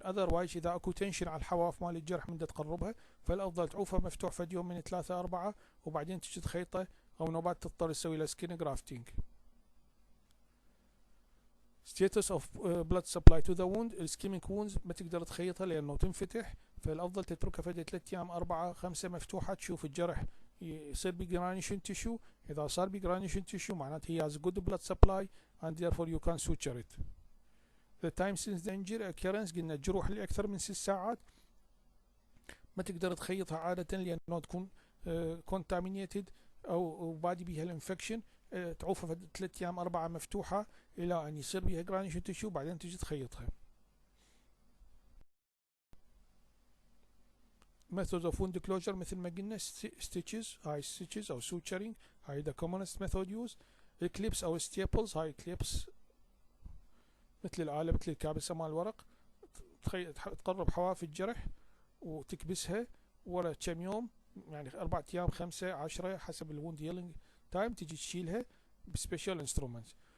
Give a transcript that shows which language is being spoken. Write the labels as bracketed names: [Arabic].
[Arabic] otherwise إذا أكو تنشن على الحواف مال الجرح من تقربها فالأفضل تعوفها مفتوح فد يوم من 3 4 وبعدين تجي تخيطه، أو نوبات تضطر تسوي له skin grafting. [English] status of blood supply to the wound، [Arabic] السكيميك wounds ما تقدر تخيطها لأنه تنفتح، فالأفضل تتركها فد 3 أيام 4 5 مفتوحة تشوف الجرح يصير بجرانيشن تيشو. إذا صار بجرانيشن تيشو معناته [English] he has good blood supply and therefore you can suture it. the time since the injury occurrence، [Arabic] قلنا الجروح اللي أكثر من 6 ساعات ما تقدر تخيطها عادة لأنه تكون contaminated أو بادي بيها الانفكشن، تعوفها في 3 أيام 4 مفتوحة إلى أن يصير بيها جرانيشن تيشو بعدين تجي تخيطها. [English] methods of wound closure [Arabic] مثل ما قلنا [English] stitches، هاي stitches أو suturing، هاي the commonest method used. [Arabic] clips أو staples، هاي clips مثل الآلة مثل الكابسة مال الورق، تقرب حواف الجرح وتكبسها ورا كم يوم يعني 4 أيام 5 10 حسب الوند هيلينج تايم، تجي تشيلها بسبيشال انسترومنتس.